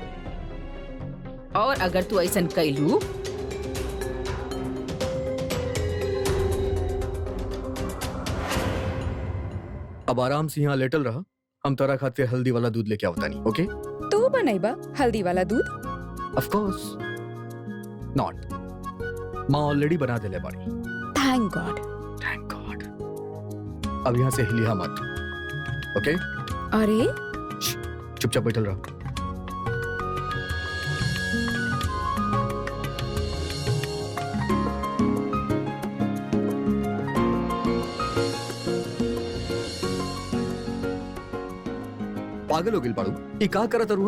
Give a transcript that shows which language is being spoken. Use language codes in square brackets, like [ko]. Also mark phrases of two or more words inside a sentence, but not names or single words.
[bho] और अगर तू ऐसा कैलू अब आराम से यहाँ लेटल रहा, हम तोरा खातिर हल्दी वाला दूध लेके आवतानी। ओके? तू बनाइबा हल्दी वाला दूध? [en] of course not, [bho] माँ ऑलरेडी बना देले बाड़ी। [en] thank God. thank God. [bho] अब यहाँ से हिलिया मत। ओके? अरे चुपचाप बैठल रह। पागल हो गिल बाड़ू, ये का करत रुआ?